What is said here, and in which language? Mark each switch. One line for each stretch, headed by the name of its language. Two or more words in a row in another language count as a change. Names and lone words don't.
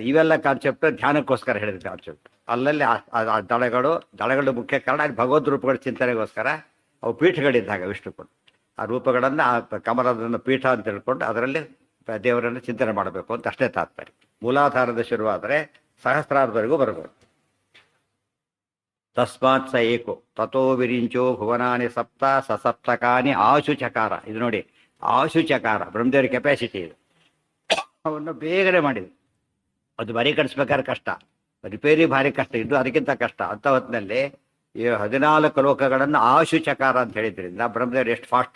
Kannada: ಇವೆಲ್ಲ ಕಾನ್ಸೆಪ್ಟ್ ಧ್ಯಾನಕ್ಕೋಸ್ಕರ ಹೇಳಿದ ಕಾನ್ಸೆಪ್ಟ್. ಅಲ್ಲಲ್ಲಿ ಆ ದಳಗಳು ಮುಖ್ಯ ಕಾರಣ. ಅಲ್ಲಿ ಭಗವದ್ ರೂಪಗಳ ಚಿಂತನೆಗೋಸ್ಕರ ಅವು ಪೀಠಗಳಿದ್ದಾಗ ವಿಷ್ಣುಕೊಂಡು ಆ ರೂಪಗಳನ್ನು ಆ ಕಮಲದನ್ನು ಪೀಠ ಅಂತ ತಿಳ್ಕೊಂಡು ಅದರಲ್ಲಿ ದೇವರನ್ನು ಚಿಂತನೆ ಮಾಡಬೇಕು ಅಂತ ಅಷ್ಟೇ ತಾತ್ಪರ್ಯ. ಮೂಲಾಧಾರದ ಶುರುವಾದರೆ ಸಹಸ್ರಾರ್ಧವರೆಗೂ ಬರಬಹುದು.
Sanskrit: ತಸ್ಮಾತ್ ಸ ಏಕೋ ತಥೋ ವಿರಿಂಚೋ ಭುವನಾನಿ ಸಪ್ತ ಸಸಪ್ತಕಾನಿ ಆಶುಚಕಾರ.
Kannada: ಇದು ನೋಡಿ, ಆಶುಚಕಾರ ಬ್ರಹ್ಮದೇವರ ಕೆಪಾಸಿಟಿ ಇದು. ಅವನ್ನು ಬೇಗನೆ ಮಾಡಿದೆ. ಅದು ಬರೀ ಕಡಿಸ್ಬೇಕಾದ್ರೆ ಕಷ್ಟ, ರಿಪೇರಿ ಭಾರಿ ಕಷ್ಟ. ಇದು ಅದಕ್ಕಿಂತ ಕಷ್ಟ. ಅಂಥ ಹೊತ್ತಿನಲ್ಲಿ ಈ 14 ಲೋಕಗಳನ್ನು ಆಶುಚಕಾರ ಅಂತ ಹೇಳಿದ್ರಿಂದ ಬ್ರಹ್ಮದೇವರು ಎಷ್ಟು ಫಾಸ್ಟು.